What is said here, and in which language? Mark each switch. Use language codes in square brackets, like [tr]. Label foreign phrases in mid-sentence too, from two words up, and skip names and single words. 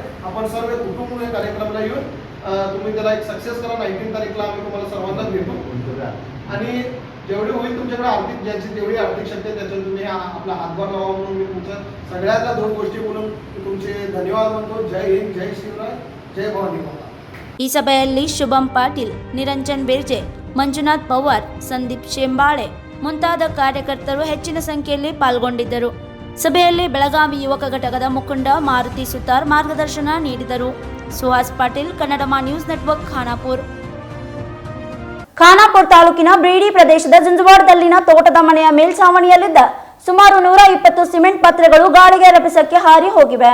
[mr] आपण सर्व कुटुंब या कार्यक्रमाला येऊन तुम्ही त्याला एक सक्सेस करा. 19 तारीखला आम्ही तुम्हाला सर्वांना भेटू. आणि जेवढी होईल तुमच्याकडे आर्थिक, ज्यांची तेवढी आर्थिक शक्ती त्याच्यात तुम्ही आपला हातभार लावा म्हणून मी तुमचं सगळ्यातल्या 2 गोष्टी बोलून तुमचे धन्यवाद म्हणतो. जय हिंद, जय शिवराय, जय भवानी माता. [kn] ಈ ಸಭೆಯಲ್ಲಿ ಶುಭಂ ಪಾಟೀಲ್, ನಿರಂಜನ್ ಬಿರ್ಜೆ, ಮಂಜುನಾಥ್ ಪವಾರ್, ಸಂದೀಪ್ ಶೆಂಬಾಳೆ ಮುಂತಾದ ಕಾರ್ಯಕರ್ತರು ಹೆಚ್ಚಿನ ಸಂಖ್ಯೆಯಲ್ಲಿ ಪಾಲ್ಗೊಂಡಿದ್ದರು. ಸಭೆಯಲ್ಲಿ ಬೆಳಗಾವಿ ಯುವಕ ಘಟಕದ ಮುಖಂಡ ಮಾರುತಿ ಸುತಾರ್ ಮಾರ್ಗದರ್ಶನ ನೀಡಿದರು. ಸುಹಾಸ್ ಪಾಟೀಲ್, ಕನ್ನಡಮ ನ್ಯೂಸ್ ನೆಟ್ವರ್ಕ್, ಖಾನಾಪುರ. ಖಾನಾಪುರ ತಾಲೂಕಿನ ಬ್ರೀಡಿ ಪ್ರದೇಶದ ಜುಂಜುವಾಡದಲ್ಲಿನ ತೋಟದ ಮನೆಯ ಮೇಲ್ಛಾವಣಿಯಲ್ಲಿದ್ದ ಸುಮಾರು 120 ಸಿಮೆಂಟ್ ಪತ್ರೆಗಳು ಗಾಳಿಗೆ ರಭಸಕ್ಕೆ ಹಾರಿ ಹೋಗಿವೆ.